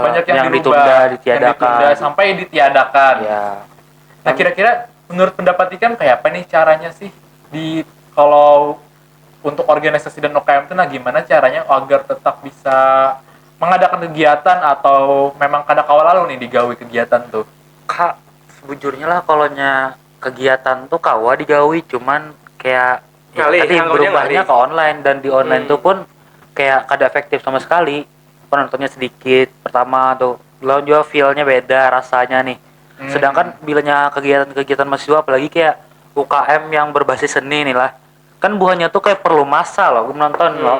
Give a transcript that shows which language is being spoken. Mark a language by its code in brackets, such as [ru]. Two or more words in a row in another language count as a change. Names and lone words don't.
[id] banyak yang dirubah, ditunda, yang ditiadakan. ditunda sampai ditiadakan. Ya. [bjn] Nah, kira-kira menurut pendapat Ikan kayak apa nih caranya sih kalau untuk organisasi dan UKM itu nah gimana caranya agar tetap bisa mengadakan kegiatan atau memang kada kawal lalu nih digawe kegiatan tuh? Kak, sebujurnya lah kalonya kegiatan tuh kawa digawi cuman kayak ya, Ngalih, tadi anggapnya berubahnya ngalih. ke online dan di online tuh pun kayak kada efektif sama sekali. Penontonnya sedikit pertama tuh, lalu juga feel-nya beda rasanya nih. Sedangkan bilanya kegiatan-kegiatan mahasiswa apalagi kayak UKM yang berbasis seni nih lah. Kan buahnya tuh kayak perlu masa loh menonton loh.